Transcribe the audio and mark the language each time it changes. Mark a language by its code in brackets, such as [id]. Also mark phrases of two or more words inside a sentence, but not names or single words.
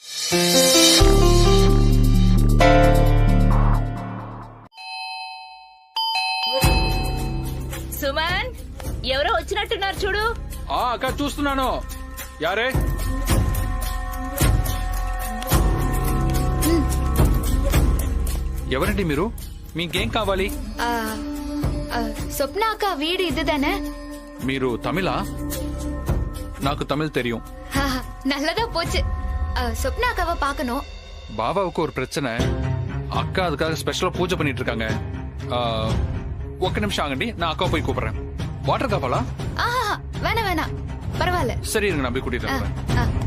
[te] సుమన్, ఎవరో వచ్చినట్టున్నారు చూడు. అక్క చూస్తున్నాను. యారే? ఎవరండి మీరు? మీకేం కావాలి? [ta] சொப்னா அக்கா வீடு இதுதானே? మీరు తమిళా? నాకు తమిళ్ தெரியும். நல்லதா போச்சு. சொப்னா அக்காவை பார்க்கணும். பாபாவுக்கு ஒரு பிரச்சனை. அக்கா அதுக்காக ஸ்பெஷலா பூஜை பண்ணிட்டு இருக்காங்க. [te] ఒక్క నిమిషం ఆగండి, [ta] நான் அக்கா போய் கூப்பிடுறேன். [te] వాటర్ కావాలా? [ta] வேணாம் வேணாம், பரவாயில்ல. சரி இருங்க, நான் போய் கூட்டிட்டு வரேன்.